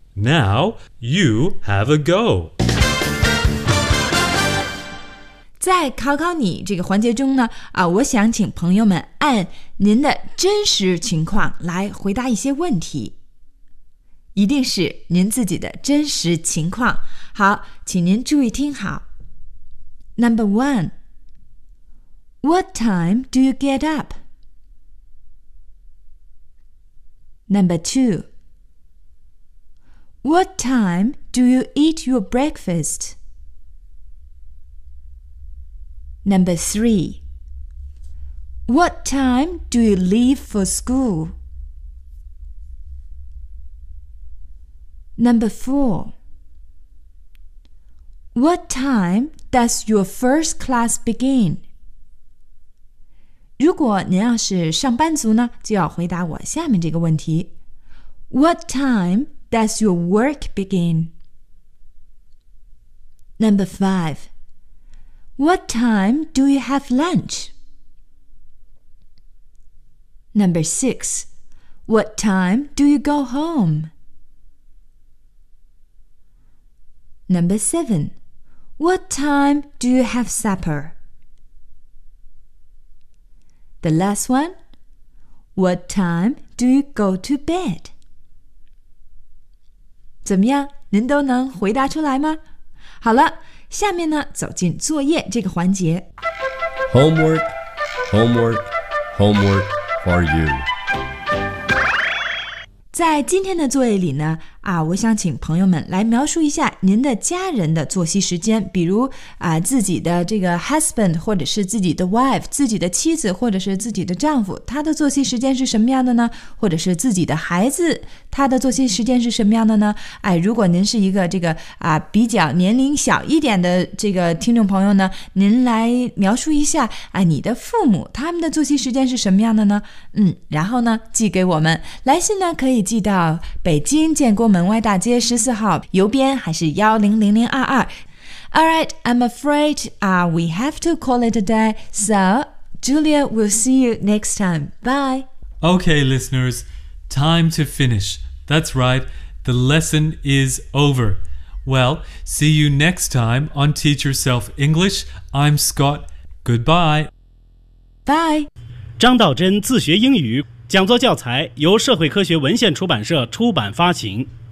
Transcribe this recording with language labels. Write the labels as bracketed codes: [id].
[en] Now you have a go。 [zh] 在考考你这个环节中呢，我想请朋友们按您的真实情况来回答一些问题，一定是您自己的真实情况。好，请您注意听好。 [en] Number one, what time do you get up? Number two, what time do you eat your breakfast? Number three, what time do you leave for school? Number four, what time does your first class begin? [zh] 如果您要是上班族呢，就要回答我下面这个问题。 [en] What time does your work begin? Number five,What time do you have lunch? Number six, what time do you go home? Number seven, what time do you have supper? The last one, what time do you go to bed? [zh] 怎么样？您都能回答出来吗？好了，下面呢，走进作业这个环节。 [en] Homework for you。 [zh] 在今天的作业里呢，我想请朋友们来描述一下您的家人的作息时间，比如自己的这个 husband 或者是自己的 wife， 自己的妻子或者是自己的丈夫，他的作息时间是什么样的呢？或者是自己的孩子，他的作息时间是什么样的呢？如果您是一个这个比较年龄小一点的这个听众朋友呢，您来描述一下你的父母他们的作息时间是什么样的呢？然后呢寄给我们，来信呢可以寄到北京建国门外大街14号邮编还是100022。 [en] Alright, I'm afraid we have to call it a day, so Julia, we'll see you next time. Bye. Okay, listeners, time to finish. That's right, the lesson is over. Well, see you next time on Teach Yourself English. I'm Scott. Goodbye. Bye. [zh] 张道真自学英语讲座教材由社会科学文献出版社出版发行。